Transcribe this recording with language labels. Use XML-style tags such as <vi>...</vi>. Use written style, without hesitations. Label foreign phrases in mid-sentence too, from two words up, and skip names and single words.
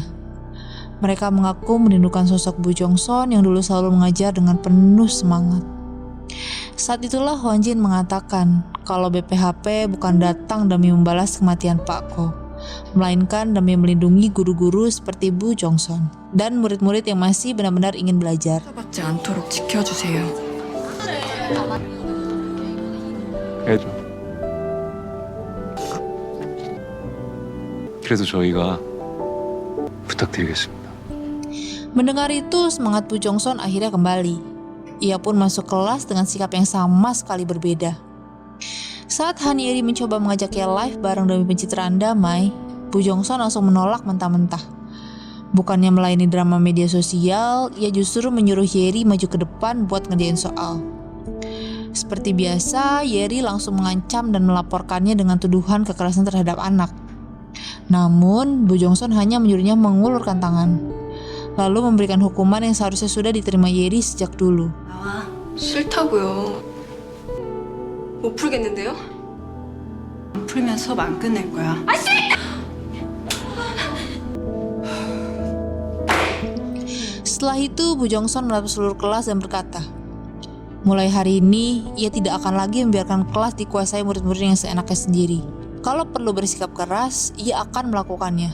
<id>Mereka mengaku merindukan sosok Bu Jongson yang dulu selalu mengajar dengan penuh semangat. Saat itulah Hwan Jin mengatakan kalau BPHP bukan datang demi membalas kematian Pak Ko, melainkan demi melindungi guru-guru seperti Bu Jongson dan murid-murid yang masih benar-benar ingin belajar.</id> <ko>받지 않도록 지켜주세요. 해줘. 그래도 저희가 부탁드리겠습니다.</ko> <id>Mendengar itu, semangat Bu Jongson akhirnya kembali. Ia pun masuk kelas dengan sikap yang sama sekali berbeda. Saat Han Yeri mencoba mengajak ia live bareng demi pencitraan damai, Bu Jongson langsung menolak mentah-mentah. Bukannya melayani drama media sosial, ia justru menyuruh Yeri maju ke depan buat ngerjain soal. Seperti biasa, Yeri langsung mengancam dan melaporkannya dengan tuduhan kekerasan terhadap anak. Namun, Bu Jongson hanya menyuruhnya mengulurkan tangan, lalu memberikan hukuman yang seharusnya sudah diterima Yeri sejak dulu.</id> <ko>싫다고요. 못 풀겠는데요? 안 풀면 수업 안 끝낼 거야.</ko> <id>Setelah itu, Bu Jongson menatap seluruh kelas dan berkata, mulai hari ini, ia tidak akan lagi membiarkan kelas dikuasai murid-murid yang seenaknya sendiri. Kalau perlu bersikap keras, ia akan melakukannya.</id>